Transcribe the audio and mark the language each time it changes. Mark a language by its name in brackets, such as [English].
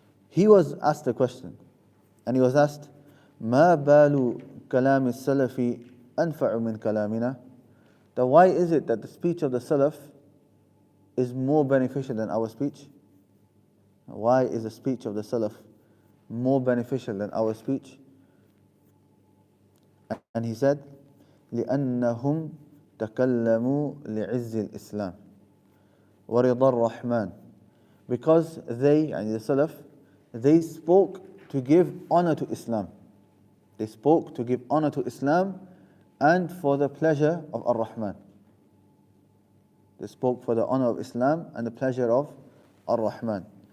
[English] He was asked a question, and he was asked, [Arabic] Ma balu kalam al-salafi anfa'u min kalamina? [English] That why is it that the speech of the Salaf is more beneficial than our speech? Why is the speech of the Salaf more beneficial than our speech? And he said, [Arabic] لأنهم تكلموا لعز الإسلام ورضا الرحمن. [English] Because they, the Salaf, they spoke to give honor to Islam. They spoke to give honor to Islam and for the pleasure of Ar-Rahman. They spoke for the honor of Islam and the pleasure of Ar-Rahman.